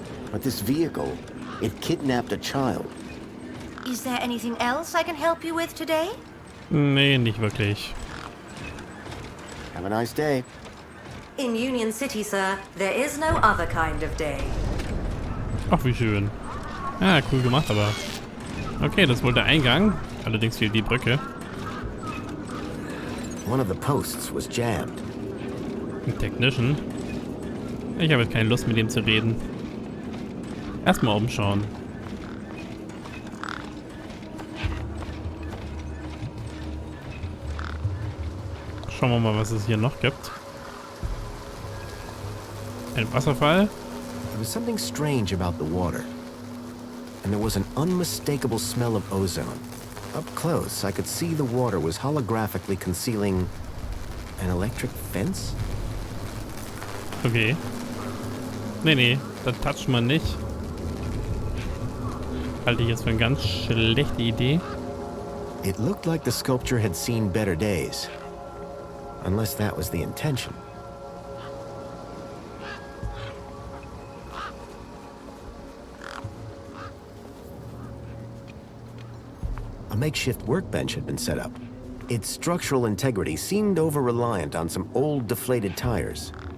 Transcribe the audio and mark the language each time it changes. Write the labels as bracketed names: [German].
[English] But this vehicle, it kidnapped a child. Is there anything else I can help you with today? [German] Nee, nicht wirklich. [English] Have a nice day. In Union City, sir, there is no other kind of day. [German] Ach, wie schön. Ah, cool gemacht, aber... Okay, das ist wohl der Eingang. Allerdings fehlt die Brücke. [English] One of the posts was jammed. [German] Ein Technician. Ich habe jetzt keine Lust, mit dem zu reden. Erstmal umschauen. Schauen wir mal, was es hier noch gibt. Ein Wasserfall. [English] There was something strange about the water. And there was an unmistakable smell of ozone. Up close, I could see the water was holographically concealing an electric fence? Okay. [German] Nee, das toucht man nicht. Halte ich jetzt für eine ganz schlechte Idee. [English] It looked like the sculpture had seen better days. Unless that was the intention. A makeshift workbench had been set up. Its structural integrity seemed over-reliant on some old deflated tires.